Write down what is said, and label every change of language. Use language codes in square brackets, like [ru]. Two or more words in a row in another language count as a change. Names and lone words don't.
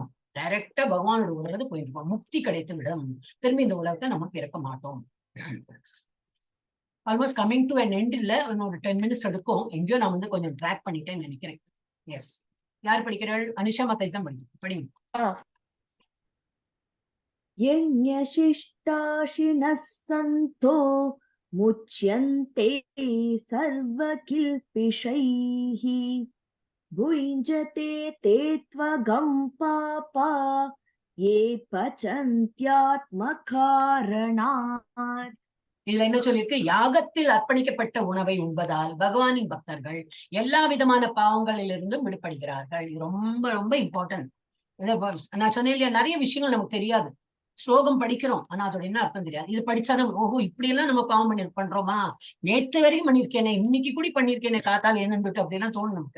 [ta] டைரக்டா பகவானோட உலகத்தை போயிட்டு இருப்போம். முக்தி கிடைத்து விடும். திரும்பி இந்த உலகத்தை நம்ம பிறக்க மாட்டோம். [en] almost coming to an end. [ta] இல்ல ஒரு 10 minutes எடுக்கும். எங்கேயோ நான் வந்து கொஞ்சம் ட்ராக் பண்ணிட்டேன்னு நினைக்கிறேன். எஸ், யார் படிக்கிறாள்? அனுஷா மாதாஜி தான் படிங்க. [sa] यज्ञशिष्टाशिनः सन्तो मुच्यन्ते सर्वकिल्पिषैः भुञ्जते ते त्वगं पापा ये पचन्त्यात्मकारणात्. [ta] இதுல என்ன சொல்லியிருக்கு? யாகத்தில் அர்ப்பணிக்கப்பட்ட உணவை உண்பதால் பகவானின் பக்தர்கள் எல்லா விதமான பாவங்களிலிருந்தும் விடுபடுகிறார்கள். இது ரொம்ப ரொம்ப இம்பார்ட்டன்ட். நான் சொன்னேன் இல்லையா, நிறைய விஷயங்கள் நமக்கு தெரியாது. ஸ்லோகம் படிக்கிறோம், ஆனா அதோட என்ன அர்த்தம் தெரியாது. இது படிச்சாதான் ஓஹோ இப்படி எல்லாம் நம்ம பாவம் பண்றோமா, நேத்து வரைக்கும் பண்ணிருக்கேனே, இன்னைக்கு கூட பண்ணிருக்கேனே, காத்தால் என்னன்னு அப்படிலாம் தோணும் நமக்கு.